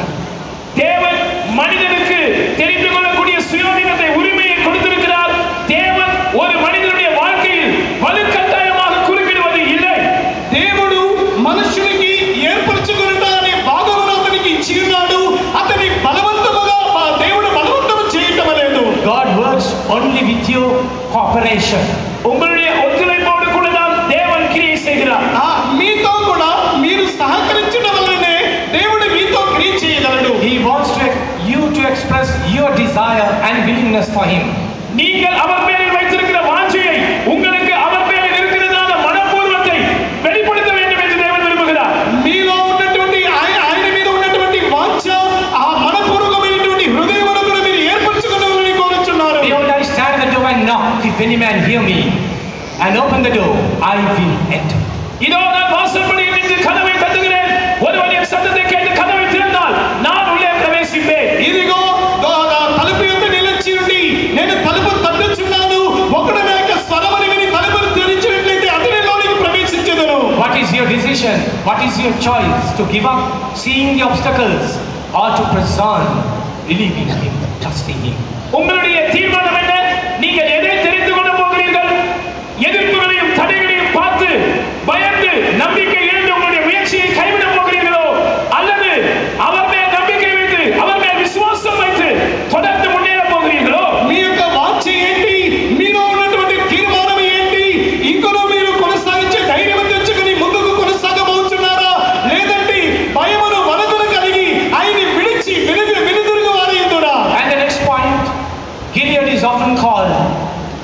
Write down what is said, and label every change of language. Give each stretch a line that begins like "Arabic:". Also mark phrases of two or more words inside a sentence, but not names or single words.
Tamil: தேவன் மனிதனுக்கு தெரிந்து கொள்ளக்கூடிய சுயாதீனத்தை உரிமையை கொடுத்திருக்கிறார். தேவன் ஒரு மனிதனுடைய வாழ்க்கையில் வலுக்கட்டாயமாக குறுக்கிடுவது இல்லை.
Telugu: దేవుడు మనుషునికి ఏర్పరచుకొనుట అనే భాగమును అతనికి ఇచ్చి ఉన్నాడు. అతని బలవంతముగా దేవుడు బలవంతము చేయటం లేదు.
English: God works only with your cooperation.
Tamil: உங்களுடைய ஒத்துழைப்போடு கூட தான் தேவன் கிரியை செய்கிறார்.
Telugu: మీతో కూడా మీరు సహకరించడం వల్లనే దేవుడు మీతో క్రియ చేయగలడు.
English: He wants you to express your desire and willingness for him.
Tamil: நீங்கள் அவர் பேரில் வைத்திருக்கிற வாஞ்சையை, உங்களுக்கு அவர் பேரில் இருக்கிறதான மனப்பூர்வத்தை வெளிப்படுத்த வேண்டும் என்று தேவன் விரும்புகிறார்.
Telugu: మీలో ఉన్నటువంటి ఆయన మీద ఉన్నటువంటి వాంఛ, ఆ మనపూర్వకమైనటువంటి హృదయమును కూడా మీరు ఏర్పరచుకోవాలని కోరుచున్నారు.
English: Behold, I stand at the door and knock. If any man hear me and open the door, I will enter.
Tamil: இதோ நான் வாசற்படியில் நின்று கதவை தட்டுகிறேன். ஒருவன் என் சத்தத்தை கேட்டு கதவை திறந்தால் நான் உள்ளே பிரவேசிப்பேன்.
Telugu: ఇదిగో తలుపు యొద్ద నిలిచి ఉండి నేను తలుపు తట్టుచున్నాను. ఒకడు నా యొక్క స్వరమును విని తలుపును తెరిచినట్లయితే అతనిలోనికి ప్రవేశించెదను.
English: What is your decision? What is your choice? To give up seeing the obstacles or to press on believing him, trusting him?
Tamil: உங்களுடைய தீர்மானம் என்ன? நீங்கள் எதை தெரிந்து கொள்ள போகிறீர்கள்? எதிர்ப்புகளையும் தடைகளையும் பார்த்து பயந்து நம்பிக்கை இழந்து உங்களுடைய முயற்சியை கைவிட போகிறீர்களோ, அல்லது அவர் மேல் நம்பிக்கை வைத்து அவர் மேல் விசுவாசம் வைத்து தொடர்ந்து முன்னேற போகிறீர்களோ?
Telugu: మీ యొక్క వాంఛ ఏంటి? మీలో ఉన్నటువంటి తీర్మానం ఏంటి? ఇంకొను మీరు కొనసాగించే ధైర్యం తెచ్చుకొని ముందుకు కొనసాగబోతున్నారా, లేదంటే భయమును వణకును కలిగి ఆయన్ని విడిచి వెనుదిరుగు వారయ్యుదురా?
English: And the next point, Gilead is often called